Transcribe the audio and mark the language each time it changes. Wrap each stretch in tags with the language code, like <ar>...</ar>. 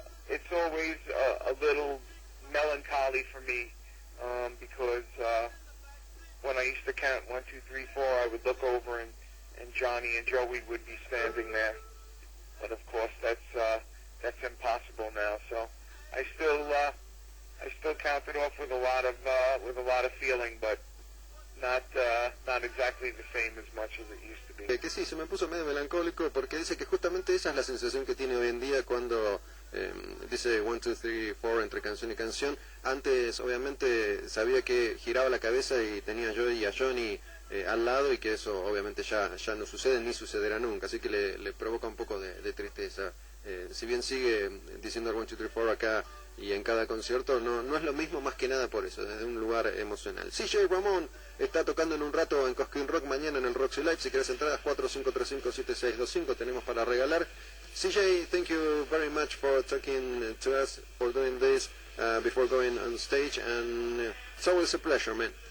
<en>It's always a little melancholy for me, because when I used to count 1, 2, 3, 4, I would look over and Johnny and Joey would be standing there. But of course, that's impossible now. So I still count it off with a lot of feeling, but not exactly the same as much as it used to be.</en> <es>Que sí, se me puso medio melancólico porque dice que justamente esa es la sensación que tiene hoy en día cuando dice 1, 2, 3, 4 entre canción y canción. Antes obviamente sabía que giraba la cabeza y tenía yo y a Johnny al lado, y que eso obviamente ya no sucede ni sucederá nunca, así que le provoca un poco de tristeza. Si bien sigue diciendo el 1, 2, 3, 4 acá y en cada concierto, no es lo mismo, más que nada por eso, desde un lugar emocional. CJ Ramone está tocando en un rato en Cosquin Rock, mañana en el Roxy Live. Si quieres entradas, 4535-7625 tenemos para regalar.</es> <en>CJ, thank you very much for talking to us, for doing this before going on stage, and it's always a pleasure, man.</en>